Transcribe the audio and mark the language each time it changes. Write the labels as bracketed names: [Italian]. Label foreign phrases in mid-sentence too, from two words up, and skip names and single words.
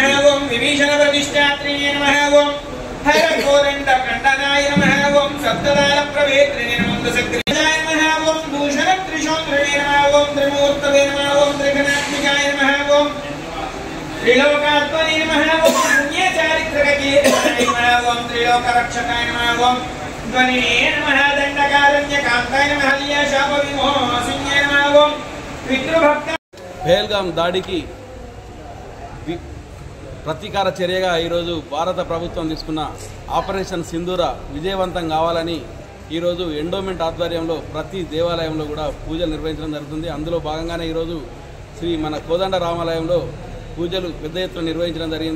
[Sanskrit] ओम विभीषणप्रतिष्ठात्रिणे नमः ओम हरघोरण्डकण्डनाय नमः ओम सप्तदानप्रवेत्रिणे नमः सक्रियाय नमः ओम भूषणत्रिशोत्रिणे नमः ओम त्रिमूर्तवे नमः ओम त्रिगणात्मिकाय नमः ओम त्रिलोकात्मने नमः ओम पुण्यचारित्रकीर्तनाय नमः ओम त्रिलोकरक्षकाय नमः ओम ध्वनिने नमः दण्डकारण्यकान्ताय नमः शापविमोचनाय नमः ओम पितृभक्त [Telugu] పహల్గాం దాడికి ప్రతీకార చర్యగా ఈరోజు భారత ప్రభుత్వం తీసుకున్న ఆపరేషన్ సింధూర విజయవంతం కావాలని ఈరోజు ఎండోమెంట్ ఆధ్వర్యంలో ప్రతి దేవాలయంలో కూడా పూజలు నిర్వహించడం జరుగుతుంది. అందులో భాగంగానే ఈరోజు శ్రీ మన కోదండ రామాలయంలో పూజలు పెద్ద ఎత్తున నిర్వహించడం జరిగింది.